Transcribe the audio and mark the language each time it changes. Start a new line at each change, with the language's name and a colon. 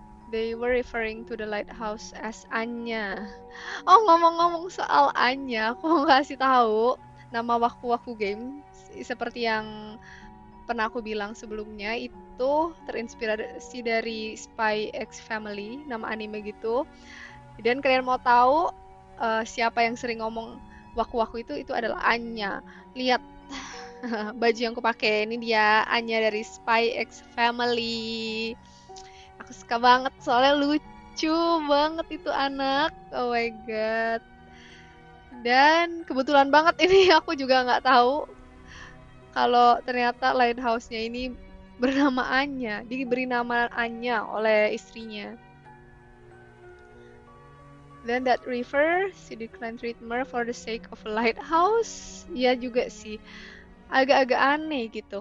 English: They were referring to the lighthouse as Anya.
Indonesian: Oh, ngomong-ngomong soal Anya, aku mau kasih tahu nama Waku-Waku Game seperti yang pernah aku bilang sebelumnya itu terinspirasi dari Spy X Family, nama anime gitu. Dan kalian mau tahu siapa yang sering ngomong Waku-Waku itu adalah Anya. Lihat baju yang aku pakai, ini dia Anya dari Spy X Family. Aku suka banget soalnya lucu banget itu anak.
English: Oh my god.
Indonesian: Dan kebetulan banget ini aku juga nggak tahu kalau ternyata lighthouse-nya ini bernama Anya, diberi nama Anya oleh istrinya.
English: Then that river, she declined treatment for the sake of a lighthouse.
Indonesian: Ya juga sih, agak-agak aneh gitu.